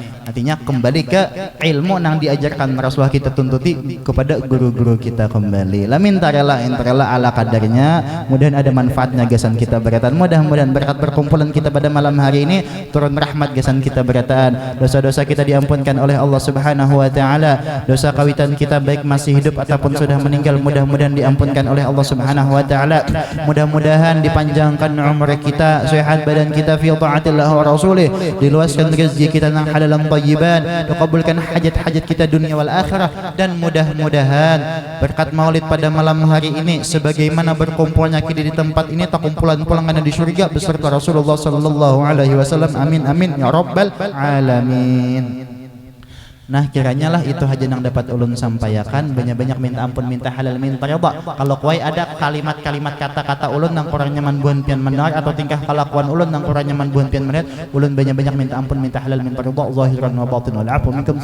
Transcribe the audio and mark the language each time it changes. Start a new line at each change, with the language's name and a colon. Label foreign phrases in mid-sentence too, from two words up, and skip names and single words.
Indonesian: Artinya kembali ke ilmu yang diajarkan Rasulullah kita tuntuti kepada guru-guru kita kembali.
Banjar: Lamin tarela ala kadarnya. Mudahan ada manfaatnya gasan kita beratan. Mudah-mudahan berkat perkumpulan kita pada malam hari ini turun rahmat gasan kita beratan.
Indonesian: Dosa-dosa kita diampunkan oleh Allah
Arabic: سبحانه وتعالى.
Indonesian: Dosa kawitan kita baik masih hidup ataupun sudah meninggal mudah-mudahan diampunkan oleh Allah
Arabic: سبحانه وتعالى.
Indonesian: Mudah-mudahan dipanjangkan umur kita, sehat badan kita
Arabic: في طاعة الله ورسوله,
Indonesian: diluaskan rezeki kita yang halal dan thayyiban, dikabulkan hajat-hajat kita
Arabic: الدنيا والآخرة,
Indonesian: dan mudah-mudahan berkat maulid pada malam hari ini sebagaimana berkumpulnya kita di tempat ini tak kumpulan pulangan di surga beserta Rasulullah
Arabic: صلى الله عليه وسلم. آمين آمين يا رب العالمين.
Banjar: Nah kiranya lah itu aja yang dapat ulun sampaikan. Banyak-banyak minta ampun, minta halal, minta rida. Kalau kuai ada kalimat-kalimat kata-kata ulun yang kurang nyaman buan pian mendengar atau tingkah kelakuan ulun yang kurang nyaman buan pian melihat, ulun banyak-banyak minta ampun, minta halal, minta rida
Arabic: ظاهرا وباطن والعفو منكم.